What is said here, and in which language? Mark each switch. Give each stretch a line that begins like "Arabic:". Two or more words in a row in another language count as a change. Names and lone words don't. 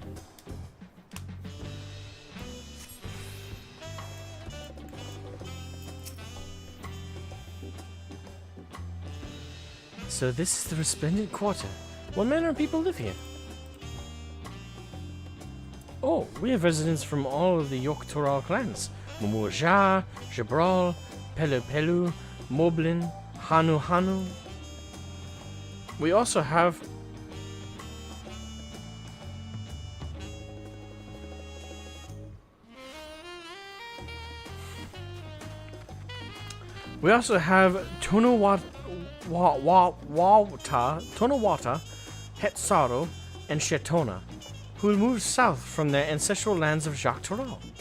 English: So this is the Resplendent Quarter. What manner of people live here? Oh, we have residents from all of the Yogg-Toral clans. Mumurja, Jabral, Pelu Pelu, Moblin, Hanu Hanu. We also have... Tonawata, Hetsaro, and Shetona, who moved south from their ancestral lands of Yogg-Toral.